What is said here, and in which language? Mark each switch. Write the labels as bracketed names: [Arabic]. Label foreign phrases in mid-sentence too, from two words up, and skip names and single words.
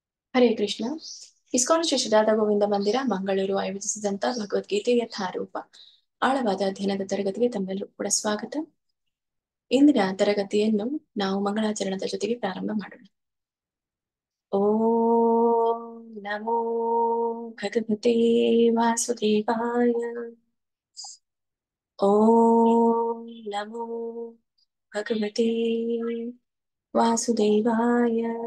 [Kannada] ಹರೇ ಕೃಷ್ಣ. ಇಸ್ಕಾನ್ ಶ್ರೀ ಶ್ರೀರಾಧ ಗೋವಿಂದ ಮಂದಿರ ಮಂಗಳೂರು ಆಯೋಜಿಸಿದಂತ ಭಗವದ್ಗೀತೆ ಯಥಾರೂಪ ಆಳವಾದ ಅಧ್ಯಯನದ ತರಗತಿಗೆ ತಮ್ಮೆಲ್ಲರೂ ಕೂಡ ಸ್ವಾಗತ. ಇಂದಿನ ತರಗತಿಯನ್ನು ನಾವು ಮಂಗಳಾಚರಣದ ಜೊತೆಗೆ ಪ್ರಾರಂಭ ಮಾಡೋಣ. [Sanskrit] ಓಂ ನಮೋ ಭಗವತೆ ವಾಸುದೇವಾಯ. ಓಂ ನಮೋ ಭಗವತೆ ವಾಸುದೇವಾಯ.